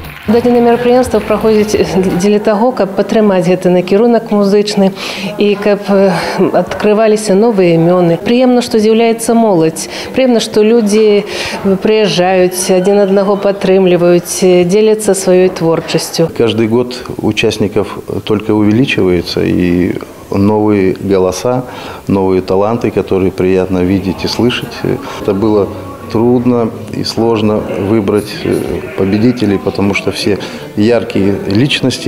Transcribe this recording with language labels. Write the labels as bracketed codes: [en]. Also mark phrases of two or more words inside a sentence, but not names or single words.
[be] Дадзенае мерапрыемства праходзіць дзеля таго, каб падтрымаць гэты накірунак музычны і каб адкрываліся новыя імёны. Прыемна, што з'яўляецца моладзь. Прыемна, што людзі прыязджаюць, адзін аднаго падтрымліваюць, дзеляцца сваёй творчасцю. [ru] Каждый год участников только увеличивается, и новые голоса, новые таланты, которые приятно видеть и слышать. Это было трудно и сложно выбрать победителей, потому что все яркие личности.